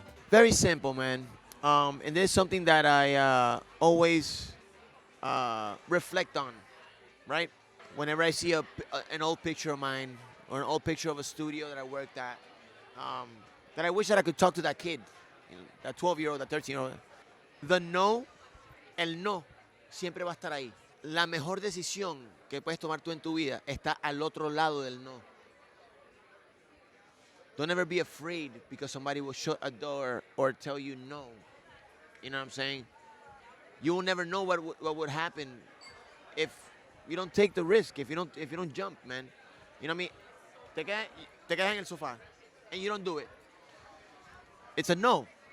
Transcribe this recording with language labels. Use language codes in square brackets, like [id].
[en] Very simple, man. And this is something that I always reflect on, right? Whenever I see an old picture of mine or an old picture of a studio that I worked at, that I wish that I could talk to that kid, that 12-year-old, that 13-year-old. [es] El no, siempre va a estar ahí. La mejor decisión que puedes tomar tú en tu vida está al otro lado del no. [en] Don't ever be afraid because somebody will shut a door or tell you no. You know what I'm saying? You will never know what would happen if you don't take the risk, if you don't jump, man. You know what I mean? [es] Te quedas en el sofá [en] and you don't do it. It's a no.